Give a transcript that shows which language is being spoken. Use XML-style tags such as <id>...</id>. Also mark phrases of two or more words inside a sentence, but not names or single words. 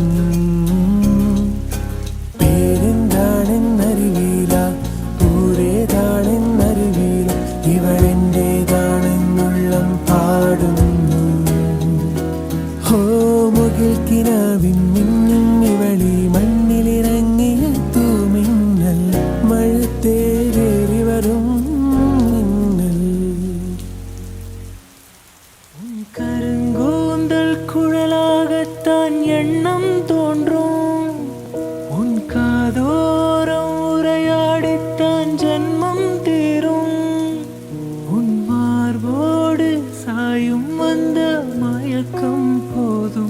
<ml>പേരെന്താണെന്നറിയില്ല, ഊരേതാണെന്നറിയില്ല, ഇവളെന്റേതാണെന്നുള്ളം പാടുന്നു. ഹോ മുകിൽ കിനാവിൻ മിന്നും ഇവളി മണ്ണിലിറങ്ങിയ തൂമിന്നൽ മഴത്തേറി വരും മിന്നൽ.</ml> <ta>கருங்கூந்தல் குழலாகத்தான் எண்ணம் தோன்றும். உன் காதோரம் உரையாடித்தான் ஜன்மம் தீரும். உன் மார்போடு சாயும் வந்த மயக்கம் போதும்.</ta>